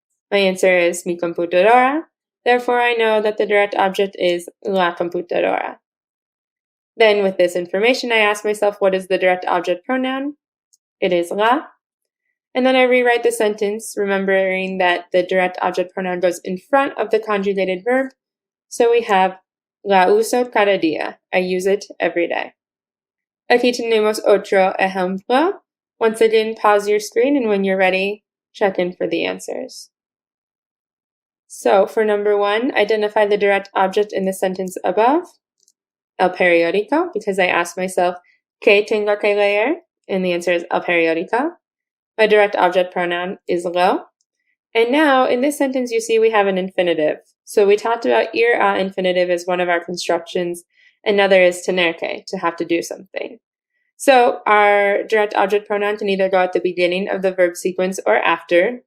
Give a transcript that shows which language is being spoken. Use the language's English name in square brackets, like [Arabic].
[English] My answer is mi computadora. Therefore, I know that the direct object is la computadora. Then with this information, I ask myself, what is the direct object pronoun? It is la. And then I rewrite the sentence, remembering that the direct object pronoun goes in front of the conjugated verb. So we have [Spanish] la uso cada día. [English] I use it every day. [Spanish] Aquí tenemos otro ejemplo. [English] Once again, pause your screen, and when you're ready, check in for the answers. So for number 1, identify the direct object in the sentence above. El periódico, because I asked myself, [Spanish] ¿qué tengo que leer? [English] And the answer is el periódico. My direct object pronoun is lo. And now, in this sentence, you see we have an infinitive. So we talked about ir a infinitive as one of our constructions. Another is tener que, to have to do something. So our direct object pronoun can either go at the beginning of the verb sequence or after.